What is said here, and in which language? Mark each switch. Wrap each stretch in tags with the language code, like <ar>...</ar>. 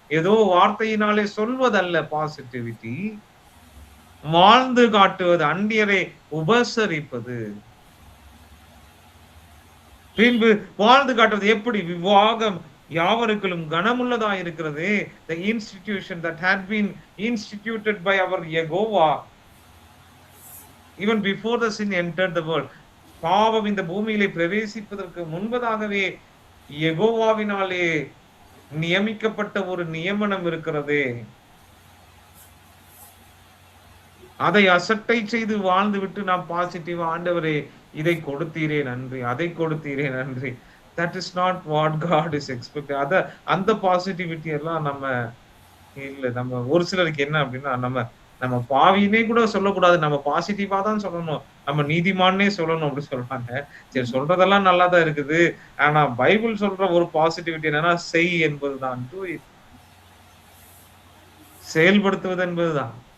<ta>ஏதோ வார்த்தையினாலே சொல்வதல்ல பாசிட்டிவிட்டி, வாழ்ந்து காட்டுவது, அந்நியரை உபசரிப்பது, பின்பு வாழ்ந்து காட்டுவது. எப்படி? விவாகம் யாவருக்கும் கனமுள்ளதா இருக்கிறது.</ta> <en>The institution that had been instituted by our Yehovah even before the sin entered the world.</en> <ta>பாவம் இந்த பூமியிலே பிரவேசிப்பதற்கு முன்பதாகவே யெகோவாவினாலே நியமிக்கப்பட்ட ஒரு நியமனம் இருக்கிறது. அதை அசட்டை செய்து வாழ்ந்து விட்டு நாம் பாசிட்டிவா, ஆண்டவரே இதை கொடுத்தீரே நன்றி, அதை கொடுத்தீரே நன்றி.</ta> <en>That is not what God is expecting.</en> <ta>அந்த பாசிட்டிவிட்டி எல்லாம் நம்ம இல்ல. நம்ம ஒரு சிலருக்கு என்ன அப்படின்னா, நம்ம பாவினே கூட சொல்லக்கூடாது, நம்ம பாசிட்டிவா தான் சொல்லணும், நம்ம நீதிமானே சொல்லணும் அப்படி சொல்றாங்க. சரி, சொல்றதெல்லாம் நல்லா தான் இருக்குது. ஆனா பைபிள் சொல்ற ஒரு பாசிட்டிவிட்டி என்னன்னா, செய் என்பதுதான்,</ta> <en>do it,</en> <ta>செயல்படுத்துவது என்பதுதான்.</ta>